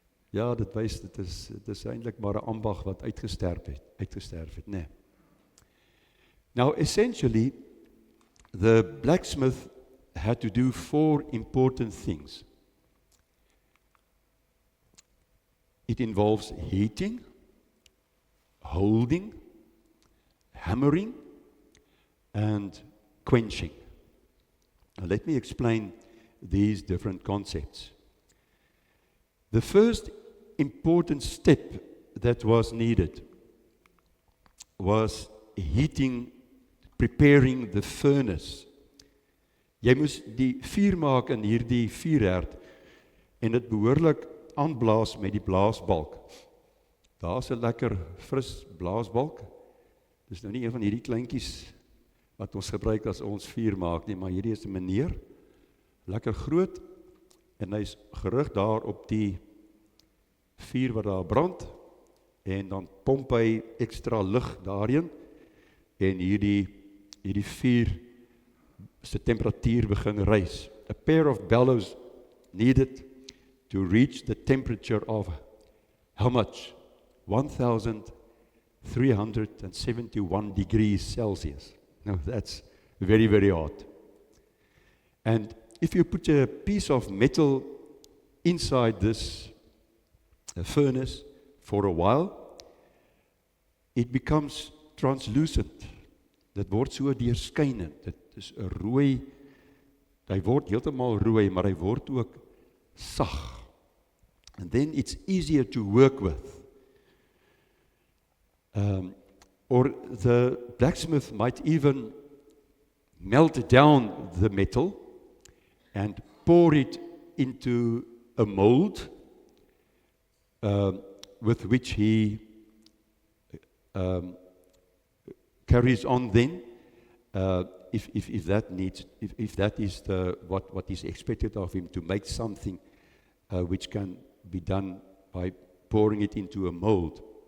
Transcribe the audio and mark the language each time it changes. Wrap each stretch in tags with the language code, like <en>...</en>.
<af>Ja, dit wys dit is eintlik maar 'n ambag wat uitgesterf het, nee.</af> <en>Now, essentially, the blacksmith had to do 4 important things. It involves heating, holding, hammering, and quenching. Now, let me explain these different concepts. The first important step that was needed was heating, preparing the furnace.</en> <af>Jy moes die vuur maak in hierdie vuurherd en dit behoorlik aanblaas met die blaasbalk. Daar's 'n lekker fris blaasbalk. Dis nou nie een van hierdie kleintjies wat ons gebruik as ons vuur maak nie, maar hierdie is 'n meneer, lekker groot, en hy's gerig daar op die vuur wat daar brand, en dan pomp hy ekstra lug daarin, en hierdie vuur se temperatuur begin rys.</af> <en>A pair of bellows needed to reach the temperature of how much? 1,371 degrees Celsius. Now that's very, very hot. And if you put a piece of metal inside this furnace for a while, it becomes translucent.</en> <af>Dit word so deurskynend. Dit is 'n rooi, hy word heeltemal rooi, maar hy word ook sag.</af> <en>And then it's easier to work with. Or the blacksmith might even melt down the metal and pour it into a mold with which he carries on then, if that is what is expected of him, to make something which can be done by pouring it into a mold.</en>